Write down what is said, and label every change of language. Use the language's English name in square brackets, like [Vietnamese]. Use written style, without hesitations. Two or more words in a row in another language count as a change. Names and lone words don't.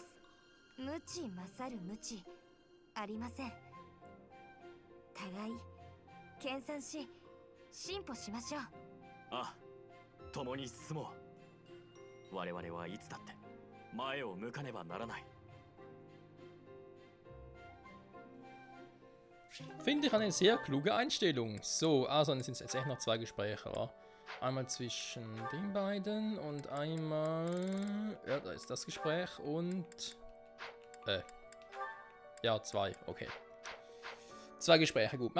[Japanese] 無知勝る無知ありません。互い研鑽し進歩しましょう。ああ、共に進もう。我々はいつだって前を向かねばならない。 [German] Finde ich eine sehr kluge Einstellung. So, also dann sind es jetzt echt noch 2 Gespräche, wa? Einmal zwischen den beiden und einmal... Ja, da ist das Gespräch und... Ja, 2, okay. 2 Gespräche, gut.